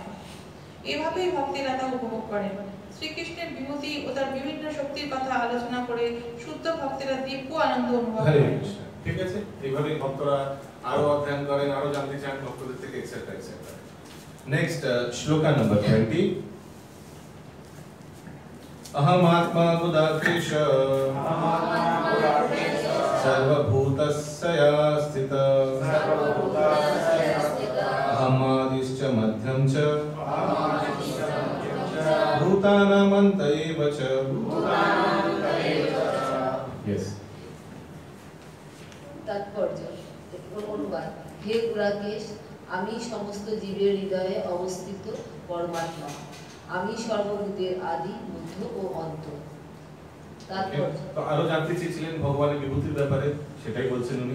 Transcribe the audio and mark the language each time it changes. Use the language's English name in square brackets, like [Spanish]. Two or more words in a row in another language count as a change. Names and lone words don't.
[Bangla] এভাবেই ভক্তেরা তা উপভোগ করেন। শ্রীকৃষ্ণের বিভূতি ও তার বিভিন্ন শক্তির কথা আলোচনা করে শুদ্ধ ভক্তেরা দিব্য আনন্দ অনুভব করেন। ঠিক আছে, এইভাবেই ভক্তরা আরো অধ্যয়ন করেন, আরো জানতে চান ভক্তদের থেকে, [English] etcetera etcetera. Next shloka number 20. [Sanskrit] अहमात्मा गुदाकेश सर्वभूतस्य स्थितः अहमादिश्च मध्यं च भूतानामन्त एव च। [English] Yes. [Bangla] তাৎপর্য, অনুবাদ। হে গুরাকেশ, আমি সমস্ত জীবের হৃদয়ে অবস্থিত পরমাত্মা। আমি সর্বভূতের আদি, মধ্য ও অন্ত। তো আরো জানতে চেয়েছিলেন ভগবানের বিভূতির ব্যাপারে, সেটাই বলছেন উনি।